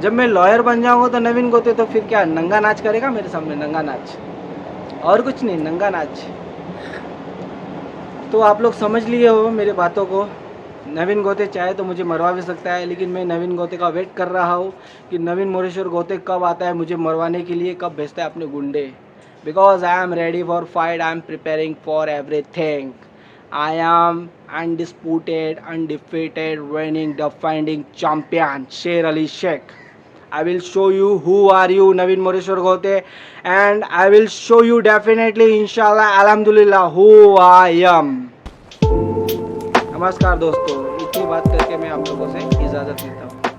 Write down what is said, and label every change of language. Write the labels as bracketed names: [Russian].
[Hindi] जब मैं लॉयर बन जाऊंगा तो नवीन गौते तो फिर क्या नंगा नाच करेगा मेरे सामने, नंगा नाच, और कुछ नहीं, नंगा नाच। तो आप लोग समझ लिए हो मेरे बातों को। नवीन गोते चाहे तो मुझे मरवा भी सकता है, लेकिन मैं नवीन गोते का वेट कर रहा हूँ कि नवीन मोरेश्वर गोते कब आता है मुझे मरवाने के लिए, कब भेजता है अपने गुंडे। [English] Because I am ready for fight, I am preparing for everything. I am undisputed, undefeated, reigning, defending champion, Sher Ali Sheikh. I will show you who are you, Naveen Moreshwar Gote, and I will show you definitely, inshallah, alhamdulillah, who I am. [Hindi] नमस्कार दोस्तों, इतनी बात करके मैं आप लोगों से इजाज़त लेता हूँ।